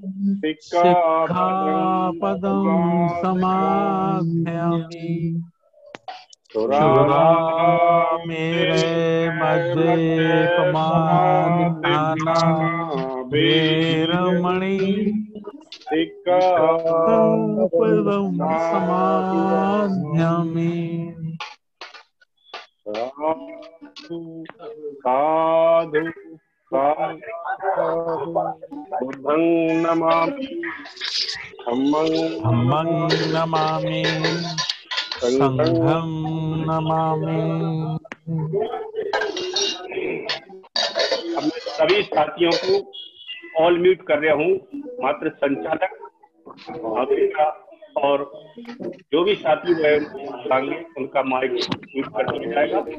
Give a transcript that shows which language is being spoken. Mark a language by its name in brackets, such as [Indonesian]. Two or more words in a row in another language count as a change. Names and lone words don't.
[Pali] सिक्खापदं समादयामि सुरा मेरे मध्य पमाना वेरमणि सिक्खापदं समादयामि साधु बुद्धं नमामि धम्मं नमामि संघं नमामि। [Hindi] अब मैं सभी साथियों को [English] all mute [Hindi] कर रहा हूँ, मात्र संचालक और जो भी साथी होंगे उनका [English] mic mute [Hindi] कर दिया जाएगा।